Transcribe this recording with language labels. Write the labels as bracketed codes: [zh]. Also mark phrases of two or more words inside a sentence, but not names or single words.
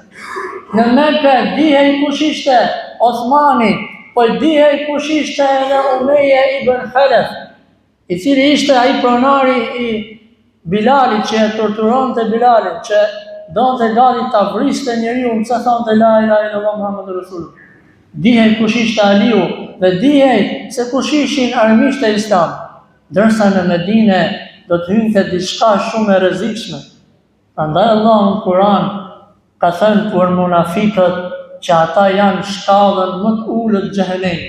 [sq] Në Mekë dihej kush ishte Osmani, por dihej kush ishte edhe Umeje ibn Khalaf, i cili ishte ai pronari i Bilalit që e torturonte Bilalin, që donte gati ta vriste njeriu nëse thonte [ar] لا إله إلا الله محمد رسول الله. [sq] Dihej kush ishte Aliu dhe dihej se kush ishin armiqtë e Islam. Ndërsa në Medinë do të hynte diçka shumë e rrezikshme. Prandaj Allahu në Kur'an ka thënë për munafikët që ata janë shkallën më të ulët xhehenemit.